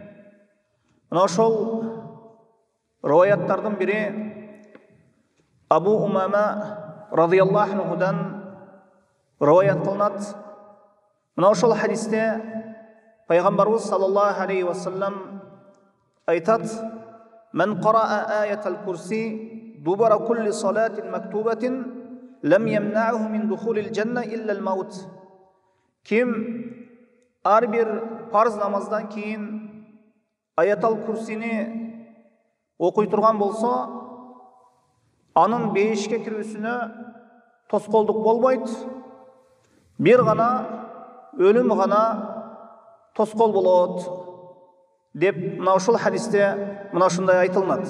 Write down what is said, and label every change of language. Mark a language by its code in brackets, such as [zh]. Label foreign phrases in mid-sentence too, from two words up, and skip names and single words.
[ky] Мына ошол риваяттардын бири Абу Умама [ar] رضي الله عنه [ky] риваят кылынат. Мына ошол хадисте Пайгамбарыбыз [ar] صلى الله عليه وسلم айтат: "من قرأ آية الكرسي دبر كل صلاة مكتوبة لم يمنعه من دخول الجنة إلا الموت." [ky] Ким ар бир парз намаздан кийин аятал курсини окуй турган болсо, анын бейишке кирүүсүнө тоскоолдук болбойт. Бир гана өлүм гана тоскоол болот деп мына ушул хадисте мына ушундай айтылат.